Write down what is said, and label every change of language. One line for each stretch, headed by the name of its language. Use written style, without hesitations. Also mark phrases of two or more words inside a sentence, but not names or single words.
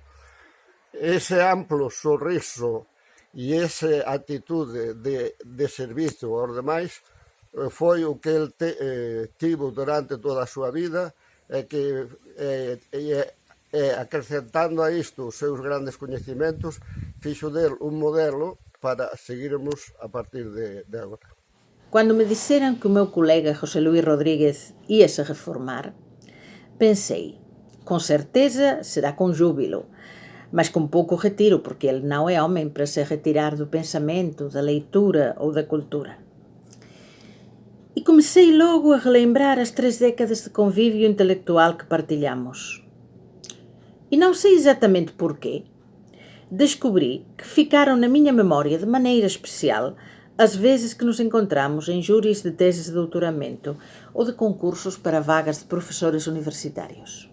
Galician: Ese amplo sorriso e esa atitude de servizo aos demais foi o que el tivo durante toda a súa vida, e que acrescentando a isto os seus grandes coñecimentos, fixo del un modelo para seguirmos a partir de agora. Cando me dixeran que o meu colega José Luís Rodríguez íase reformar, pensei, con certeza será con júbilo.
Portuguese: mas com pouco retiro, porque ele não é homem para se retirar do pensamento, da leitura ou da cultura. E comecei logo a relembrar as 3 décadas de convívio intelectual que partilhamos. E não sei exatamente porquê, descobri que ficaram na minha memória de maneira especial as vezes que nos encontramos em júris de teses de doutoramento ou de concursos para vagas de professores universitários.